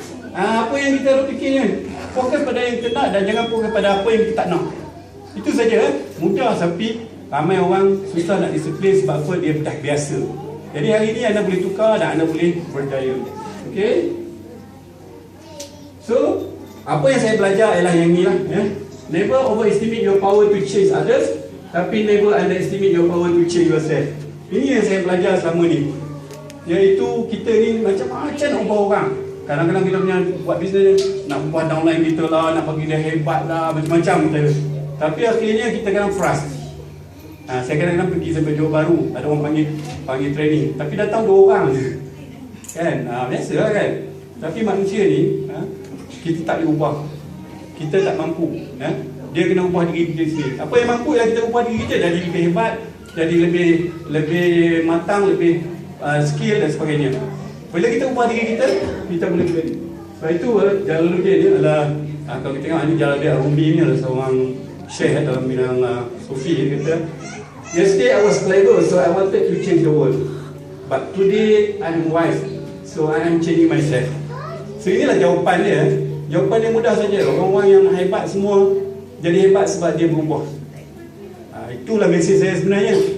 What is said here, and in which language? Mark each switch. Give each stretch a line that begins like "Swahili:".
Malay: Apa yang kita fikirnya, fokus pada yang kita nak dan jangan fokus pada apa yang kita tak nak. Itu saja. Mudah tapi ramai orang susah nak disiplin sebab apa? Dia dah biasa. Jadi hari ini anda boleh tukar dan anda boleh berjaya. Okay? So, apa yang saya belajar ialah yang ni lah.
English: Never overestimate your power to change others,
Malay: tapi
English: never underestimate your power to change yourself.
Malay: Ini yang saya belajar selama ni. Iaitu kita ni macam-macam nak ubah orang. Kadang-kadang kita punya buat bisnes nak ubah downline kita lah, nak bagi dia hebat lah, macam-macam kita. Tapi akhirnya kita kadang frust. Saya kadang-kadang pergi sampai Johor Bahru, ada orang panggil training, tapi datang 2 orang je. Kan? Biasa lah kan? Tapi manusia ni, kita tak boleh ubah. Kita tak mampu. Dia kena ubah diri kita sendiri. Apa yang mampu ialah kita ubah diri kita jadi lebih hebat, jadi lebih matang, lebih skill dan sebagainya. Bila kita ubah diri kita, kita boleh berjaya. Sebab itu Jalaluddin ni adalah, kalau kita tengok ni Jalaluddin Arumi ni adalah seorang syekh dalam bidang sufi. Dia kata,
English: yesterday I was clever, so I wanted to change the world. But today I am wise, so I am changing myself.
Malay: So inilah jawapan dia. Jawapan dia mudah saja. Orang-orang yang hebat semua jadi hebat sebab dia berubah. Itulah mesej saya sebenarnya.